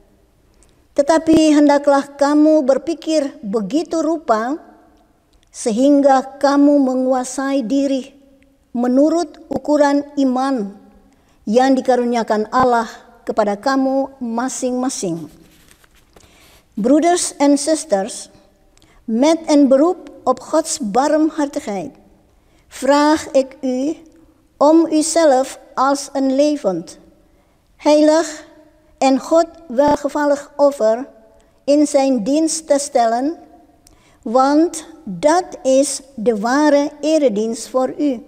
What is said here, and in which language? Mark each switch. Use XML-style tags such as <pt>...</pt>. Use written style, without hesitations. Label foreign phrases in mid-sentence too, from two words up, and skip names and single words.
<id>tetapi hendaklah kamu berpikir begitu rupa sehingga kamu menguasai diri menurut ukuran iman yang dikaruniakan Allah kepada kamu masing-masing.</id> <nl>Broeders en zusters, met een beroep op Gods barmhartigheid vraag ik u om uzelf als een levend, heilig en God welgevallig offer in zijn dienst te stellen, want dat is de ware eredienst voor u.</nl>